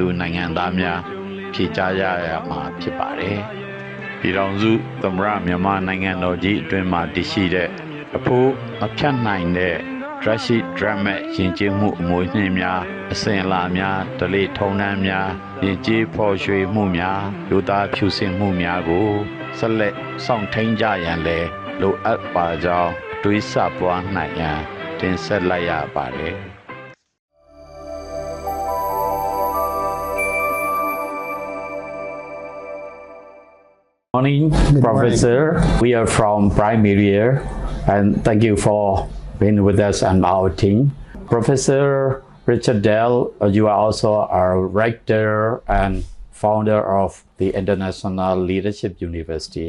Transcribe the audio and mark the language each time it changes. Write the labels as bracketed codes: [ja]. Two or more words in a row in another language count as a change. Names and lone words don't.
[my] နိုင်ငံသားများဖြေကြားရမှာဖြစ်ပါတယ်။ပြည်ထောင်စုသမ္မတမြန်မာနိုင်ငံတော်ကြီးအတွင်းမှာတည်ရှိတဲ့အဖို့မဖြတ်နိုင်တဲ့ [en] Drastic Dramatic [my] ယဉ်ကျေးမှုအမွေအနှစ်များအစဉ်အလာများဓလေ့ထုံးတမ်းများယဉ်ကျေးဖော်ရွှေမှုများလူသားဖြူစင်မှုများကိုဆက်လက်ဆောင်ထိန်ကြရန်လည်းလိုအပ်ပါကြောင်းတွေးဆပွားနိုင်ရန်တင်ဆက်လိုက်ရပါတယ်။ [en] Morning, Professor. We are from Prime Media, and thank you for being with us and our team. Professor Richard Dell, you are also a rector and founder of the International Leadership University.